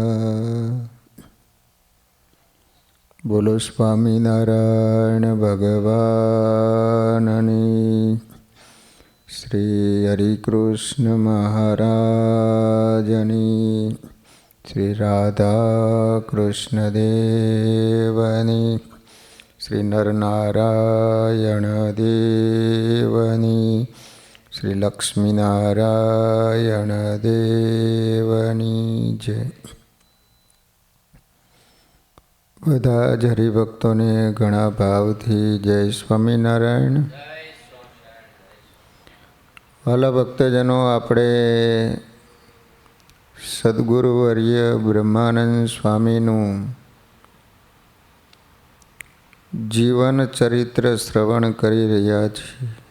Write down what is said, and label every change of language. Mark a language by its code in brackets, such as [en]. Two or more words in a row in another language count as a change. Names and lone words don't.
[gu] બોલો સ્વામીનારાયણ ભગવાનની શ્રી હરિકૃષ્ણ મહારાજની શ્રી રાધા કૃષ્ણ દેવની શ્રી નરનારાયણ દેવની શ્રી લક્ષ્મીનારાયણ દેવની જય। બધા જ હરિભક્તોને ઘણા ભાવથી જય સ્વામિનારાયણ। વાલા ભક્તજનો, આપણે સદગુરુવર્ય બ્રહ્માનંદ સ્વામીનું જીવન ચરિત્ર શ્રવણ કરી રહ્યા છીએ।